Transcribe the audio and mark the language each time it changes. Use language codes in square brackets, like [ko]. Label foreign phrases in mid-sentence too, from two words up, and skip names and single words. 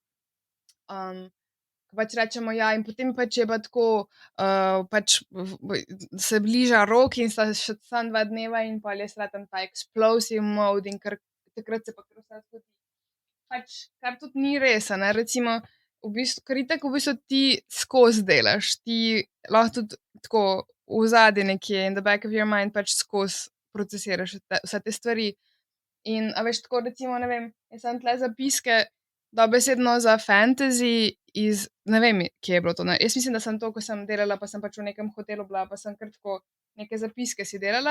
[sl] Pač rečemo, ja, in potem pač je pa tako, pač se bliža rok in sta še samo 2 dneva in pol je sratan ta [en] explosive mode [sl] in takrat se pa kar vse zgodi. Pač, kar tudi ni res, ne, recimo, ker itak v bistvu ti skozi delaš, ti lahko tudi tako v zadnji nekje [en] in the back of your mind [sl] pač skozi procesiraš vse te stvari. In, a veš, tako recimo, ne vem, jaz sem tle zapiske dobesedno za fantasy iz, ne vem, kje je bilo to. Jaz mislim, da sem to, ko sem delala, pa sem pač v nekem hotelu bila, pa sem kar tako neke zapiske si delala.